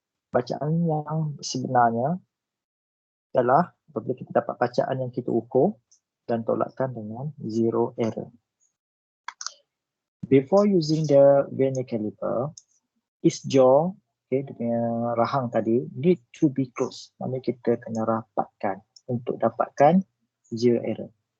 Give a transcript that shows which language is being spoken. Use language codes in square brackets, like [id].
[ms] Bacaan yang sebenarnya adalah apabila kita dapat bacaan yang kita ukur dan tolakkan dengan zero error. [en] Before using the vernier caliper, its jaw, okay, [ms] dia punya rahang tadi, [en] need to be closed. [ms] Maksudnya kita kena rapatkan untuk dapatkan zero error.